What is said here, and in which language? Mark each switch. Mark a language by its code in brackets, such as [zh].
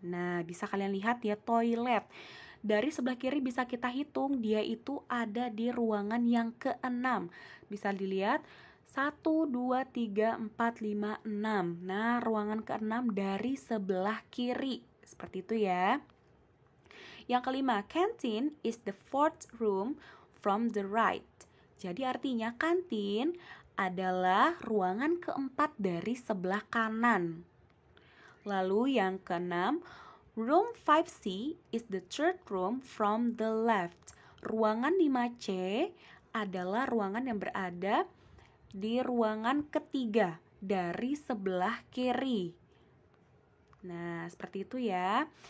[id] Nah, bisa kalian lihat ya, toilet. Dari sebelah kiri bisa kita hitung, dia itu ada di ruangan yang ke-6. Bisa dilihat 1, 2, 3, 4, 5, 6. Nah, ruangan ke-6 dari sebelah kiri. Seperti itu ya. Yang kelima, [en] canteen is the fourth room from the right. [id] Jadi artinya kantin adalah ruangan keempat dari sebelah kanan. Lalu yang keenam, [en] room 5C is the third room from the left. [id] Ruangan 5C adalah ruangan yang berada di ruangan ketiga dari sebelah kiri. Nah, seperti itu ya.